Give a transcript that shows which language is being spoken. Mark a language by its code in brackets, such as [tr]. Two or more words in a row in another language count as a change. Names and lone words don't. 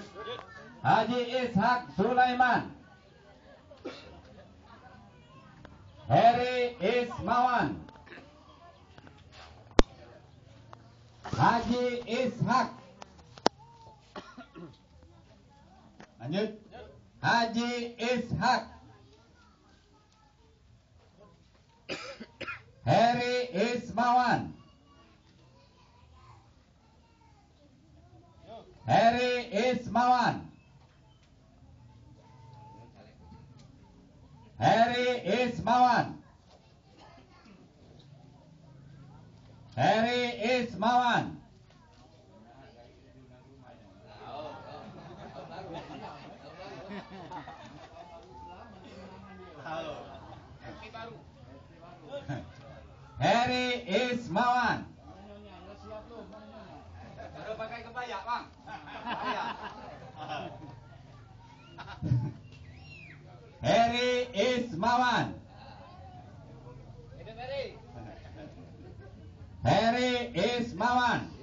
[id] Haji Ishak Sulaiman. Heri Ismawan. Haji Ishak. Lanjut. Haji Ishak. Heri Ismawan. Heri Ismawan. Heri Ismawan. Heri Ismawan. Heri Ismawan. Baru pakai kebaya, Bang. Heri Ismawan. Heri Ismawan.